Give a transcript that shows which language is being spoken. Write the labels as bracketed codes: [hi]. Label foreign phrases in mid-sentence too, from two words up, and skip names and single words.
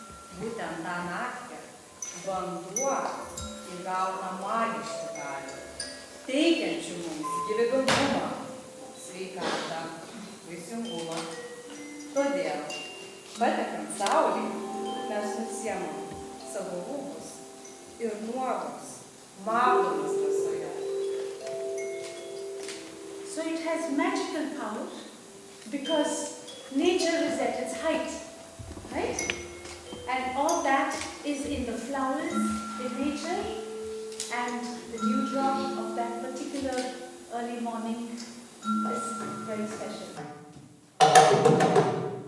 [lt] Būtent tą naktį vanduo įgauna magiškų galių, teikiančių mums gyvybingumą, sveikatą, vaisingumą. Todėl, patekant saulei, mes nusiemam savo rūbus ir nuogus maudomės rasoje. [en] So it has magical power because nature is at its height, right? And all that is in the flowers, in nature, and the dewdrop of that particular early morning is very special.